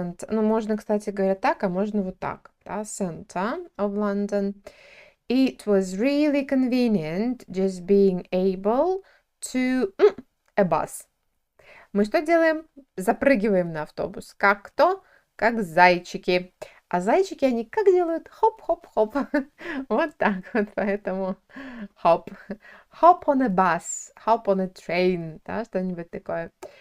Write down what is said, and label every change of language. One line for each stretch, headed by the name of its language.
Russian: Ну, можно, кстати говоря, так, а можно вот так. Да?
English: Center of London. It was really convenient just being able to... a bus.
Russian: Мы что делаем? Запрыгиваем на автобус. Как кто? Как зайчики. А зайчики, они как делают? Хоп-хоп-хоп. Вот так вот, поэтому хоп.
English: Hop on a bus, hop on a train,
Russian: да, что-нибудь такое.